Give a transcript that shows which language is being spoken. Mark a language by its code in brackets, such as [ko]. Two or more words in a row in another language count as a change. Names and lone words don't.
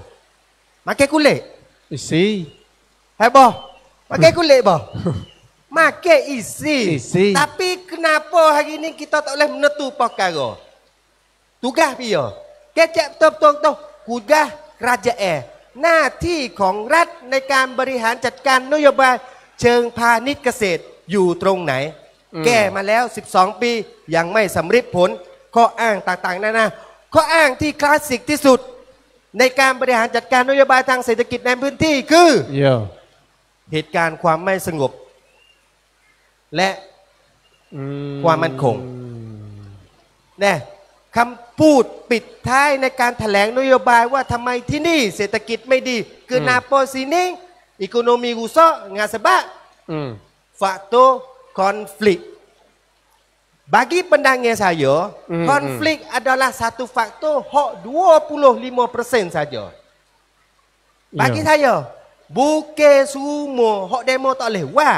[ms] Makan kulit. Isi. Hai boh. Makan kulit boh. Makan isi. Tapi kenapa hari ni kita tak boleh menentu perkara? Tugas dia. Kecap betul-betul tugas kerajaan. [th] หน้าที่ของรัฐในการบริหารจัดการนโยบายเชิงพาณิชย์เกษตรอยู่ตรงไหนแก้มาแล้ว 12ปียังไม่สำเร็จผลข้ออ้างต่างๆนานาข้ออ้างที่คลาสสิกที่สุดในการบริหารจัดการนโยบายทางเศรษฐกิจในพื้นที่คือเหตุการณ์ความไม่สงบและความมั่นคงเนี่ยคำพูดปิดท้ายในการแถลงนโยบายว่าทำไมที่นี่เศรษฐกิจไม่ดีคือนาโปซินิง [ms] ekonomi rusak dengan sebab faktor konflik. Bagi pandangan saya, konflik adalah satu faktor hak 25% saja. Bagi saya, bukan semua hak demo tak boleh buat.